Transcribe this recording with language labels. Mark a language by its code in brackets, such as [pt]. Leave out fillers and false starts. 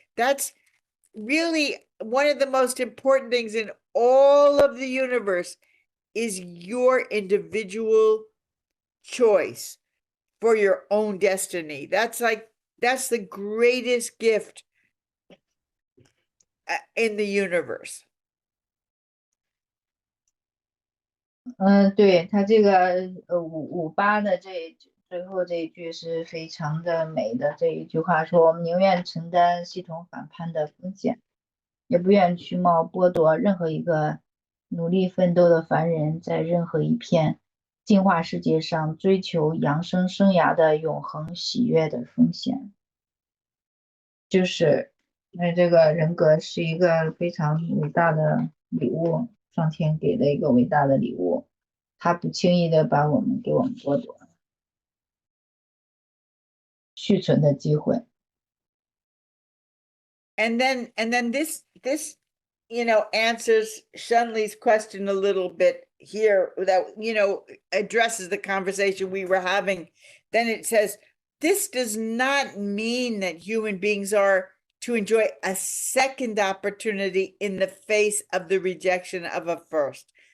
[en] That's really one of the most important things in all of the universe is your individual choice for your own destiny. That's the greatest gift in the universe. [zh] 对，他这个58的最后这一句是非常的美的。这一句话说：“我们宁愿承担系统反叛的风险，也不愿去冒剥夺任何一个努力奋斗的凡人在任何一片进化世界上追求养生生涯的永恒喜悦的风险。” 就是，这个人格是一个非常伟大的礼物。上天给的一个伟大的礼物，他不轻易的把我们剥夺续存的机会。 [en] And then this answers Shunli's question a little bit here that addresses the conversation we were having. Then it says, this does not mean that human beings are to enjoy a second opportunity in the face of the rejection of a first.